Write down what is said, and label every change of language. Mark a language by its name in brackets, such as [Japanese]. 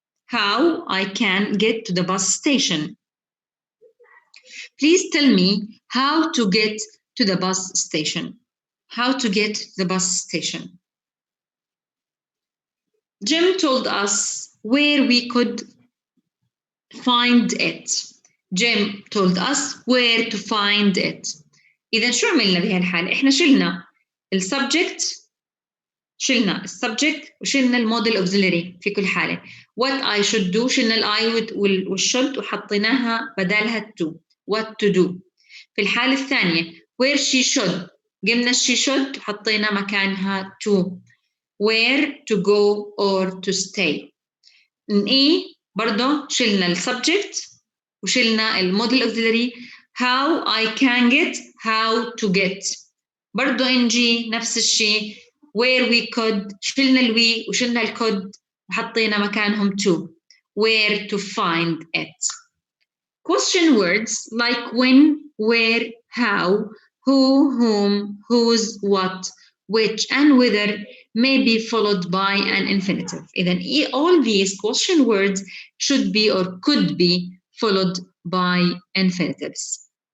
[English] How I can get to the bus station. Please tell me how to get to the bus station. How to get to the bus station. Jim told us where we could find it. Jim told us where to find it. [Arabic] إذا شو عملنا بهالحالة؟ إحنا شلنا السبجكت وشلنا الموديل auxiliary في كل حالة. What I should do شلنا الI والshould وحطيناها بدالها to. [English] What to do. [Arabic] في الحالة الثانية where she should قمنا she should وحطينا مكانها to. [English] Where to go or to stay. [Arabic] E برضو شلنا السبجكت وشلنا الموديل auxiliary. [English] How I can get, how to get. [Arabic] برضو in G نفس الشيء. Where we could شلنا الوي وشلنا الكود وحطينا مكانهم to. [English] Where to find it. Question words like when, where, how, who, whom, whose, what, which, and whether may be followed by an infinitive. Then all these question words should be or could be followed by infinitives.